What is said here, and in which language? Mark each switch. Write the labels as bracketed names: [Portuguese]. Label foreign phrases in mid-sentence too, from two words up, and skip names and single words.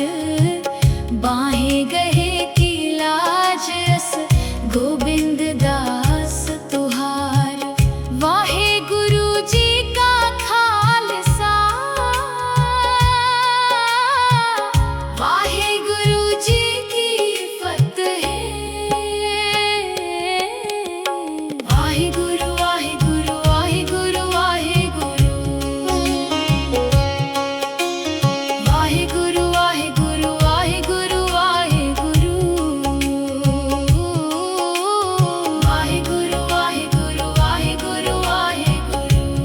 [Punjabi] ਬਾਂਹਿ ਗਹੇ ਕੀ ਲਾਜ ਅਸਿ ਗੋਬਿੰਦ ਦਾਸ ਤੁਹਾਰ। ਵਾਹਿ ਗੁਰੂ ਜੀ ਕਾ ਖ਼ਾਲਸਾ, ਵਾਹਿ ਗੁਰੂ ਜੀ ਕੀ ਫ਼ਤਿਹ। ਵਾਹਿ ਗੁਰੂ ਵਾਹਿ ਗੁਰੂ ਵਾਹਿ ਗੁਰੂ ਵਾਹਿ ਗੁਰੂ। ਵਾਹਿ ਗੁਰੂ ਵਾਹਿ ਗੁਰੂ ਵਾਹਿ ਗੁਰੂ ਵਾਹਿ ਗੁਰੂ। ਵਾਹਿ ਗੁਰੂ ਵਾਹਿ ਗੁਰੂ ਵਾਹਿ ਗੁਰੂ ਵਾਹਿ ਗੁਰੂ।